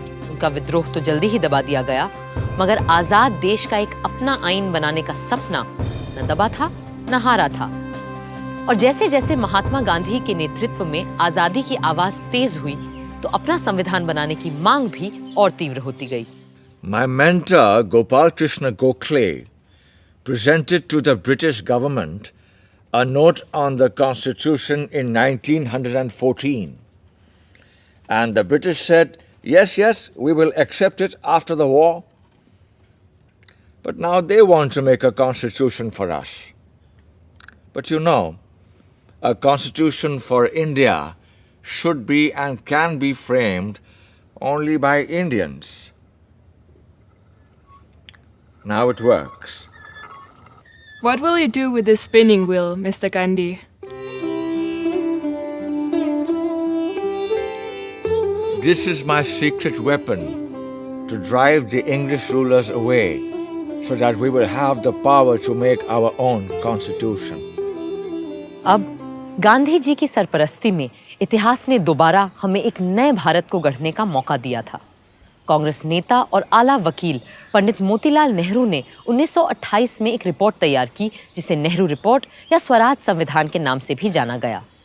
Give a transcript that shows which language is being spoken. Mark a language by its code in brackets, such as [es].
[hi] उनका विद्रोह तो जल्दी ही दबा दिया गया, मगर आजाद देश का एक अपना आईन बनाने का सपना न दबा था न हारा था। और जैसे जैसे महात्मा गांधी के नेतृत्व में आजादी की आवाज तेज हुई, तो अपना संविधान बनाने की मांग भी और तीव्र होती गई। [en] My mentor Gopal Krishna Gokhale presented to the British government a note on the Constitution in 1914, and the British said, yes, we will accept it after the war. But now they want to make a constitution for us. But you know, a constitution for India should be and can be framed only by Indians. Now it works. What will you do with this spinning wheel, Mr. Gandhi? This is my secret weapon to drive the English rulers away so that we will have the power to make our own constitution. [hi] अब गांधी जी की सरपरस्ती में इतिहास ने दोबारा हमें एक नए भारत को गढ़ने का मौका दिया था। कांग्रेस नेता और आला वकील पंडित मोतीलाल नेहरू ने 1928 में एक रिपोर्ट तैयार की जिसे नेहरू रिपोर्ट या स्वराज संविधान के नाम से भी जाना गया।